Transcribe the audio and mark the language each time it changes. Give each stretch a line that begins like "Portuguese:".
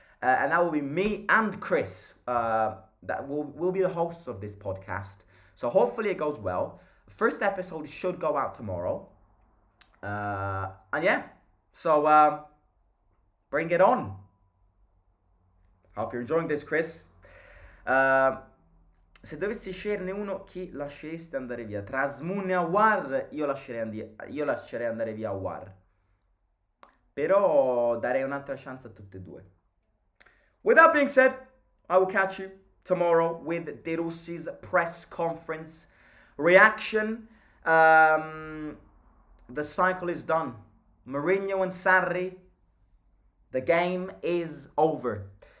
English: And that will be me and Chris. That will be the hosts of this podcast. So hopefully it goes well. First episode should go out tomorrow. And yeah, so bring it on. Hope you're enjoying this, Chris.
Italian: se dovessi sceglierne uno, chi lasceresti andare via? Tra Asmoon e Aouar, io lascerei andare via Aouar. Però darei un'altra chance a tutte e due.
English: With that being said, I will catch you tomorrow with De Rossi's press conference reaction. The cycle is done. Mourinho and Sari, the game is over.